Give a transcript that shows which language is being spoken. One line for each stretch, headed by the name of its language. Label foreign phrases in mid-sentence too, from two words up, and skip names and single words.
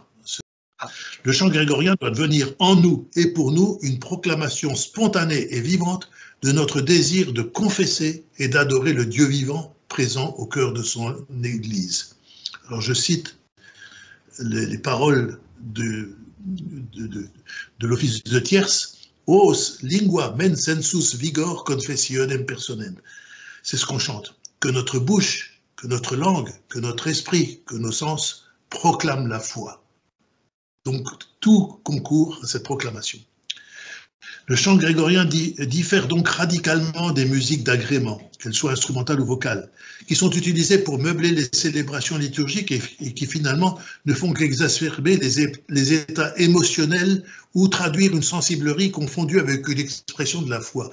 French: Le chant grégorien doit devenir en nous et pour nous une proclamation spontanée et vivante de notre désir de confesser et d'adorer le Dieu vivant présent au cœur de son Église. Alors je cite les paroles de l'office de tierce,
Latin: Os lingua men sensus vigor confessionem personem.
French: C'est ce qu'on chante. Que notre bouche, que notre langue, que notre esprit, que nos sens proclament la foi. Donc tout concourt à cette proclamation. Le chant grégorien diffère donc radicalement des musiques d'agrément, qu'elles soient instrumentales ou vocales, qui sont utilisées pour meubler les célébrations liturgiques et qui finalement ne font qu'exacerber les états émotionnels ou traduire une sensiblerie confondue avec une expression de la foi.